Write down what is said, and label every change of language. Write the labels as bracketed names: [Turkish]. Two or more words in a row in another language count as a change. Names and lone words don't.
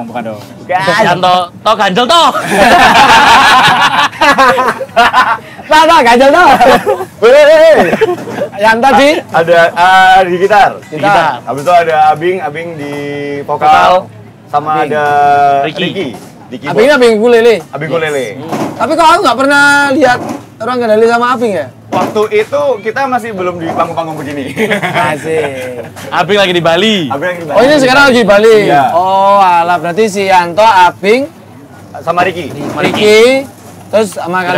[Indonesian] Yanto, toh ganjel toh. Pak, ganjel toh. Yanto di Ada di gitar. gitar. Habis itu ada Abing di vokal, sama Abing. ada Ricky. di keyboard. Abing ukulele. Abing ukulele. Tapi kok aku nggak pernah lihat Ruang Kendali sama Abing ya? Waktu itu kita masih belum di panggung-panggung begini. Asik. Abing lagi di Bali. Abing lagi di Oh, ini sekarang lagi di Bali. Iya. Oh, alah berarti si Yanto, Abing, sama Ricky. Ricky, terus sama kalian.